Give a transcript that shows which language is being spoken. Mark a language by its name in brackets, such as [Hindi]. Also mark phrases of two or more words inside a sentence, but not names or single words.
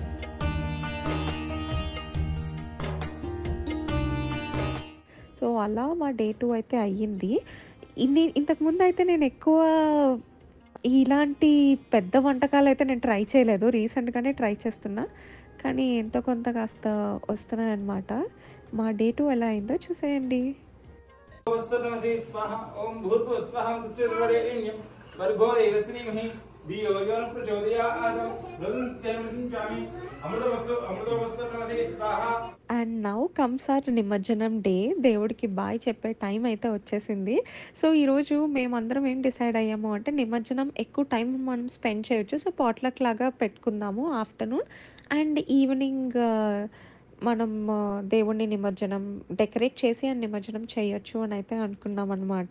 [Telugu] సో అలా మా డే 2 అయితే అయ్యింది. ఇంతకుముందు అయితే నేను ఎక్కువ ఇలాంటి పెద్ద వంటకాలు అయితే నేను ట్రై చేయలేదు, రీసెంట్గానే ట్రై చేస్తున్నా, కానీ ఎంతో కొంత కాస్త వస్తున్నాయి అన్నమాట. మా డే 2 ఎలా అయిందో చూసేయండి. [Sanskrit] ओम भूर्भुवः स्वः तत्सवितुर्वरेण्यं भर्गो देवस्य धीमहि धियो यो न प्रचोदयात् तन्नोऽस्मि अमृतमस्तु नमसे स्वाहा. [English] and now comes our [Telugu] నిమజ్జనం డే. దేవుడికి బాయ్ చెప్పే టైం అయితే వచ్చేసింది. సో ఈరోజు మేమందరం ఏం డిసైడ్ అయ్యాము అంటే నిమజ్జనం ఎక్కువ టైం మనం స్పెండ్ చేయొచ్చు. సో పాట్లక్ లాగా పెట్టుకుందాము [English] afternoon, and evening [Telugu] మనం దేవుడిని నిమజ్జనం డెకరేట్ చేసి అండ్ నిమజ్జనం చేయొచ్చు అని అయితే అనుకున్నాం అనమాట.